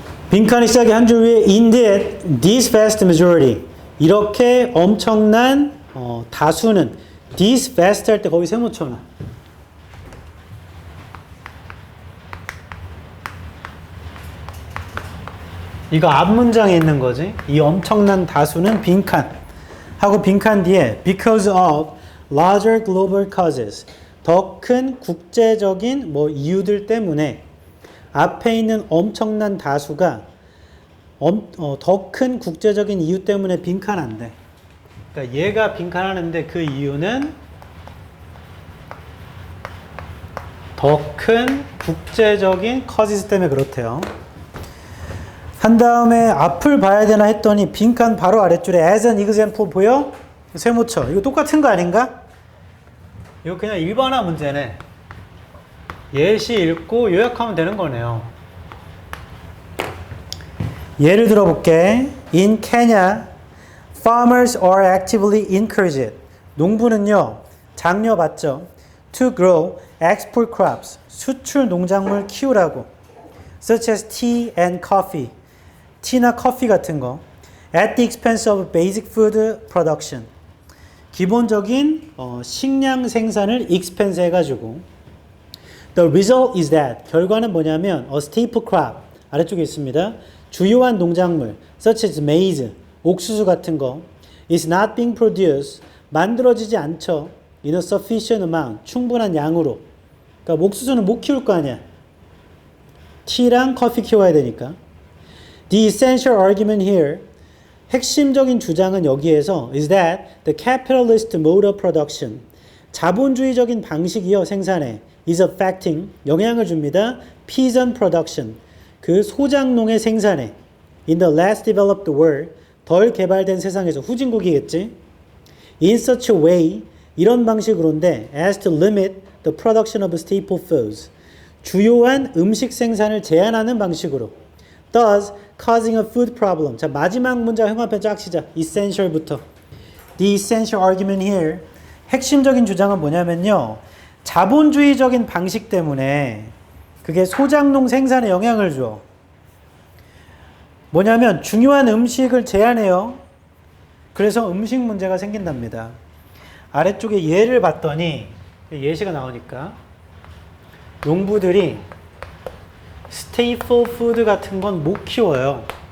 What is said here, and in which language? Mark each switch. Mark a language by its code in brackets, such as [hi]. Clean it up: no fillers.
[ko] 빈칸이 시작이 한 줄 위에 [en] indeed, this vast majority. [ko] 이렇게 엄청난 다수는 [en] this vast [ko] 할 때 거기 세모 쳐놔. 이거 앞 문장에 있는 거지. 이 엄청난 다수는 빈칸. 하고 빈칸 뒤에 [en] because of larger global causes. [ko] 더 큰 국제적인 이유들 때문에 앞에 있는 엄청난 다수가 더 큰 국제적인 이유 때문에 빈칸한데. 그러니까 얘가 빈칸하는데 그 이유는 더 큰 국제적인 causes 때문에 그렇대요. 한 다음에 앞을 봐야 되나 했더니 빈칸 바로 아래줄에 [en] as an example [ko] 보여? 세모쳐. 이거 똑같은 거 아닌가? 이거 그냥 일반화 문제네. 예시 읽고 요약하면 되는 거네요. 예를 들어볼게. [en] In Kenya, farmers are actively encouraged. [ko] 농부는요, 장려받죠. [en] To grow export crops. [ko] 수출 농작물 키우라고. [en] Such as tea and coffee. [ko] 티나 커피 같은 거. [en] At the expense of basic food production. [ko] 기본적인 식량 생산을 expense 해가지고. [en] The result is that, [ko] 결과는 뭐냐면 [en] a staple crop, [ko] 아래쪽에 있습니다. 주요한 농작물, [en] such as maize, [ko] 옥수수 같은 거, [en] is not being produced, [ko] 만들어지지 않죠. [en] in a sufficient amount, [ko] 충분한 양으로. 그러니까 옥수수는 못 키울 거 아니야. 티랑 커피 키워야 되니까. [en] The essential argument here, [ko] 핵심적인 주장은 여기에서 [en] is that the capitalist mode of production, [ko] 자본주의적인 방식이요, 생산에 [en] is affecting, [ko] 영향을 줍니다. [en] peasant production, [ko] 그 소작농의 생산에 [en] in the less developed world, [ko] 덜 개발된 세상에서, 후진국이겠지. [en] in such a way, [ko] 이런 방식으로인데 [en] as to limit the production of staple foods, [ko] 주요한 음식 생산을 제한하는 방식으로. [en] thus causing a food problem. [ko] 자, 마지막 문장 형광펜 쫙 치자. [en] essential부터. The essential argument here, [ko] 핵심적인 주장은 뭐냐면요, 자본주의적인 방식 때문에 그게 소작농 생산에 영향을 줘. 뭐냐면 중요한 음식을 제한해요. 그래서 음식 문제가 생긴답니다. 아래쪽에 예를 봤더니 예시가 나오니까 농부들이 스테이플 푸드 같은 건 못 키워요.